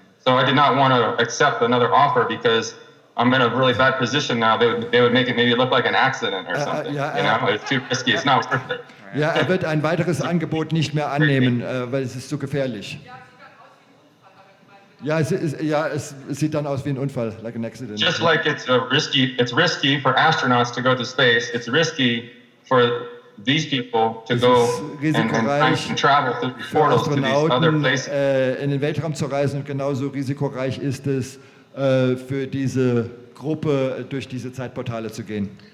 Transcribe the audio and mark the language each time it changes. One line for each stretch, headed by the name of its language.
English: So I did not want to accept another offer because I'm in a really bad position now. They would make it maybe look like an accident or something. It's too risky. It's not worth it.
German: Ja, er wird ein weiteres Angebot nicht mehr annehmen, weil es ist zu gefährlich. Ja, es sieht dann aus wie ein Unfall,
English: like an accident. Just like it's risky for astronauts to go to space. It's risky for these people to go and travel through the portals to these other places.
German: In den Weltraum zu reisen, und genauso risikoreich ist es für diese Gruppe durch diese Zeitportale zu gehen.